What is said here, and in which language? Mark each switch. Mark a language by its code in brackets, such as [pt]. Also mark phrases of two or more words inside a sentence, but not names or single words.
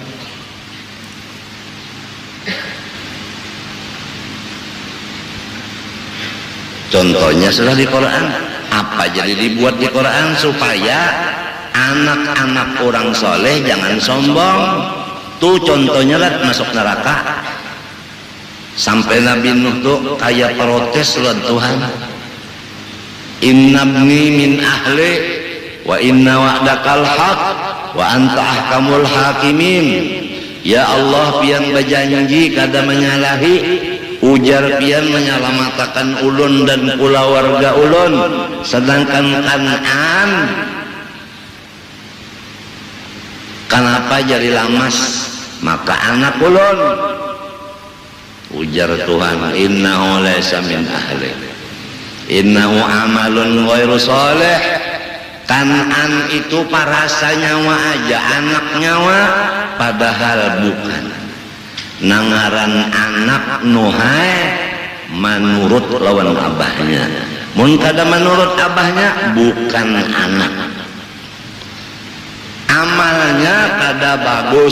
[bjn] Contohnya sudah di Quran. Apa jadi dibuat di Quran supaya anak-anak orang soleh jangan sombong. Tuh contohnya lah masuk neraka. Sampai Nabi Nuh tuh kayak protes lawan Tuhan. [ar] إن ابني من أهلي وإن وعدك الحق وأنت أحكم الحاكمين. يا الله, [bjn] pian berjanji kada menyalahi, ujar pian menyalamatakan ulun dan pula warga ulun, sedangkan Kan'an kenapa jadi lamas maka anak ulun. Ujar Tuhan, [ar] إنه ليس من أهلي، إنه عمل غير صالح. [bjn] Kan'an itu parasa nyawa aja, anak nyawa, padahal bukan. nangaran anak nuhai manurut lawan abahnya, mun kada menurut abahnya bukan anak, amalnya kada bagus.